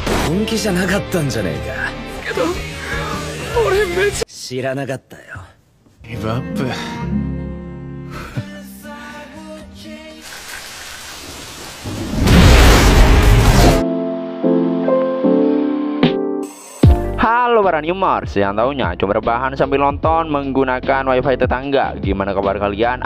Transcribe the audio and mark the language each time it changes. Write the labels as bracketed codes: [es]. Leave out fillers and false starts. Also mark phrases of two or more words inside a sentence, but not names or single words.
[ja] 本気じゃなかったんじゃねえか。けど俺知らなかったよ。ギブアップ。 [id] Halo para Newmers yang taunya cuma rebahan sambil nonton menggunakan wifi tetangga. Gimana kabar kalian?